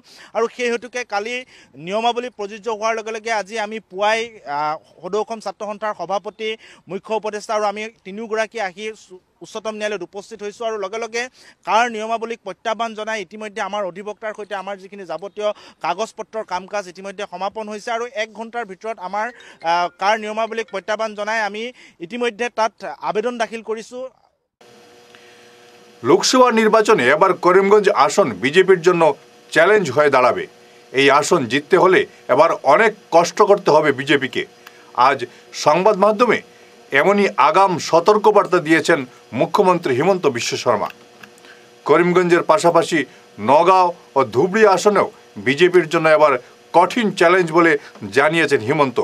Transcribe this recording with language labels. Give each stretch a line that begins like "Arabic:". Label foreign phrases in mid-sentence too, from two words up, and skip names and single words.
Assamese: আৰু সেই হেতুকে কালি নিয়মাৱলী প্ৰযোজ্য হোৱাৰ লগে লগে আজি আমি পুৱাই সদৌ অসম ছাত্ৰ সন্থাৰ সভাপতি, মুখ্য উপদেষ্টা আৰু আমি তিনিওগৰাকী আহি উচ্চতম ন্যায়ালয়ত উপস্থিত হৈছোঁ আৰু লগে লগে কাৰ নিয়মাৱলীক প্ৰত্যাহ্বান জনাই ইতিমধ্যে আমাৰ অধিবক্তাৰ সৈতে আমাৰ যিখিনি যাৱতীয় কাগজ পত্ৰৰ কাম কাজ ইতিমধ্যে সমাপন হৈছে আৰু 1 ঘণ্টাৰ ভিতৰত আমাৰ কাৰ নিয়মাৱলীক প্ৰত্যাহ্বান জনাই আমি ইতিমধ্যে তাত আবেদন দাখিল কৰিছোঁ।
Bangla: লোকসভা নির্বাচনে এবার করিমগঞ্জ আসন বিজেপির জন্য চ্যালেঞ্জ হয়ে দাঁড়াবে। এই আসন জিততে হলে এবার অনেক কষ্ট করতে হবে বিজেপিকে। আজ সংবাদ মাধ্যমে এমনই আগাম সতর্কবার্তা দিয়েছেন মুখ্যমন্ত্রী হিমন্ত বিশ্ব শর্মা। করিমগঞ্জের পাশাপাশি নগাঁও ও ধুবড়ী আসনেও বিজেপির জন্য এবার কঠিন চ্যালেঞ্জ বলে জানিয়েছেন হিমন্ত।